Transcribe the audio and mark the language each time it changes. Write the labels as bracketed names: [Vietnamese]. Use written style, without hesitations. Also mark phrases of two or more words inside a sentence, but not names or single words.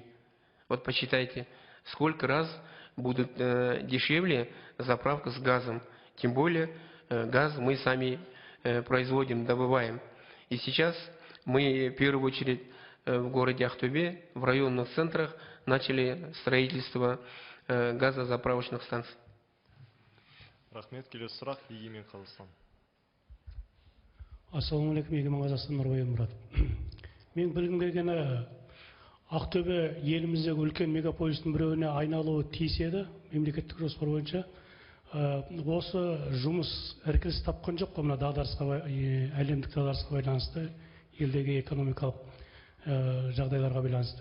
[Russian] Вот посчитайте, сколько раз будет дешевле заправка с газом. Тем более газ мы сами производим, добываем. И сейчас мы в первую очередь в городе Ахтубе, в районных центрах начали строительство газозаправочных станций. [Kazakh] Рахмет, келесі сұрақ Егемен Қазақстан. Ассалаумағалейкум, Егемен Қазақстан, Нұрбай Мұрат. Мен білгім келгені, Ақтөбе еліміздегі үлкен мегаполистің біреуіне айналуы тиіс еді, мемлекеттік жоспар бойынша. Осы жұмыс іркіліс тапқан жоқ қой, мына әлемдік дағдарысқа байланысты, елдегі экономикалық жағдайларға байланысты.